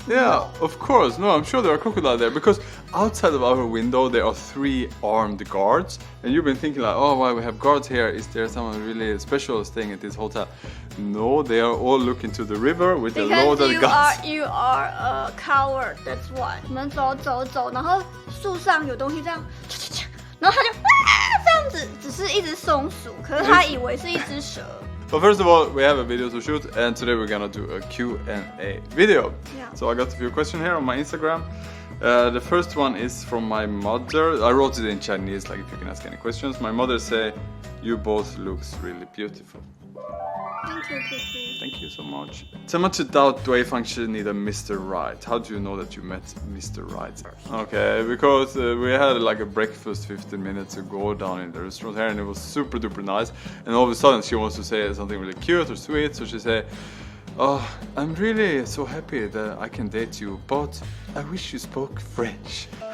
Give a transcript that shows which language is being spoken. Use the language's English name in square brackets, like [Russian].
[English] Yeah, No. of course. No, I'm sure there are crocodiles there because outside of our window there are 3 armed guards, and you've been thinking like, oh, why we have guards here? Is there someone really special staying at this hotel? No, they are all looking to the river with a load of guns. You are a coward. That's why. [Chinese] 我们走，然后树上有东西这样，然后他就这样子，只是一只松鼠，可是他以为是一只蛇。 [English] But first of all, we have a video to shoot, and today we're gonna do a Q&A video. Yeah. So I got a few questions here on my Instagram. The first one is from my mother. I wrote it in Chinese, like if you can ask any questions. My mother say, "You both looks really beautiful." Thank you, Kiki. Thank you so much. [Chinese] 怎么知道对方是你的 Mr. [English] Right? How do you know that you met Mr. Right? Okay, because we had like a breakfast 15 minutes ago down in the restaurant here, and it was super duper nice. And all of a sudden she wants to say something really cute or sweet, so she said, "Oh, I'm really so happy that I can date you, but I wish you spoke French."